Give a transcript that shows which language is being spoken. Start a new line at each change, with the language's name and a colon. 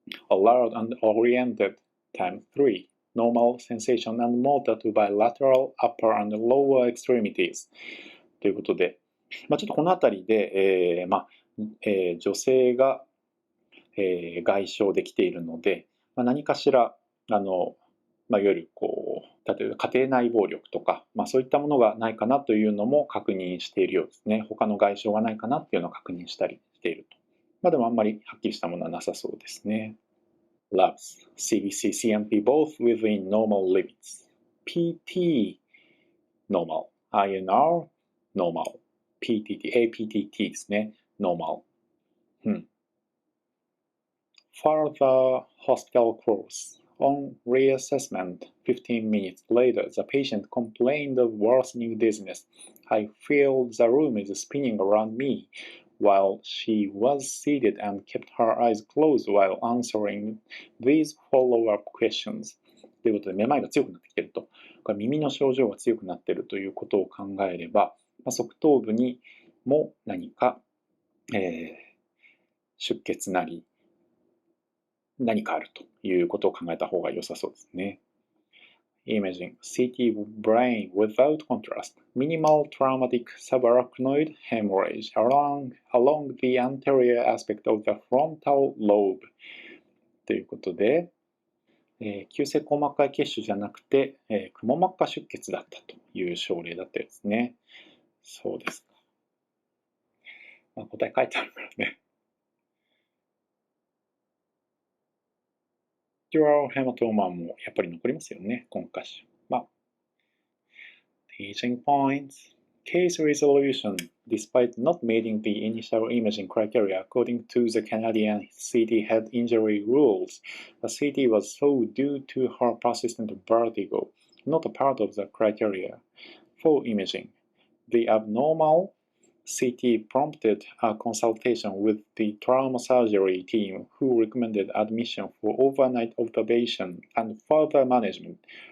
English: alert and oriented, time 3, normal sensation and motor to bilateral upper and lower extremities
Japanese: ということで、ちょっとこのあたりで、女性が、外傷できているので、何かしらいわゆる例えば家庭内暴力とか、そういったものがないかなというのも確認しているようですね。他の外傷がないかなっていうのを確認したりしていると。でもあんまりはっきりしたものはなさそうですね。
English: Labs, CBC, CMP both within normal limits. PT, normal. INR, normal. PTT, APTT ですね。 normal. Further hospital course. On reassessment, 15 minutes later, the patient complained of worsening dizziness. I feel the room is spinning around me, while she was seated and kept her eyes closed while answering these follow-up questions.
Japanese: ということで、めまいが強くなってきていると。これ耳の症状が強くなっているということを考えれば、側頭部にも何か、出血なり、何かあるということを考えた方が良さそうですね。
English: Imaging, CT brain without contrast, minimal traumatic subarachnoid hemorrhage along the anterior aspect of the frontal lobe
Japanese: ということで、急性硬膜下血腫じゃなくて、くも膜下出血だったという症例だったですね。そうですか。答え書いてあるからね。 Dural hematoma もやっぱり残りますよね、コンカッション。
English: Teaching points. Case resolution. Despite not meeting the initial imaging criteria according to the Canadian CT head injury rules, the CT was so due to her persistent vertigo, not a part of the criteria. For imaging, the abnormal CT prompted a consultation with the trauma surgery team who recommended admission for overnight observation and further management.